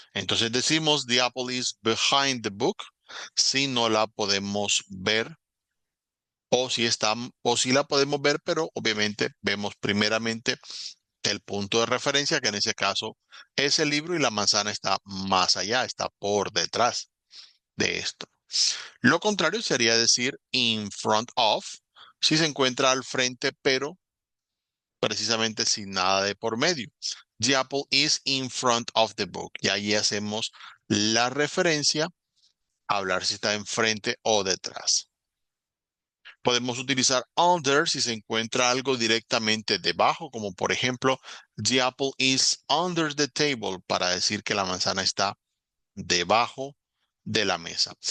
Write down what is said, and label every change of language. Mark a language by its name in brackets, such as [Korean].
[Spanish] Entonces decimos [English] the apple is behind the book [Spanish] si no la podemos ver o si está o si la podemos ver, pero obviamente vemos primeramente el punto de referencia que en ese caso es el libro y la manzana está más allá, está por detrás de esto. Lo contrario sería decir in front of, si se encuentra al frente, pero precisamente sin nada de por medio. [English] The apple is in front of the book. [Spanish] Y ahí hacemos la referencia a hablar si está enfrente o detrás. Podemos utilizar under si se encuentra algo directamente debajo, como por ejemplo, [English] the apple is under the table, [Spanish] para decir que la manzana está debajo de la mesa.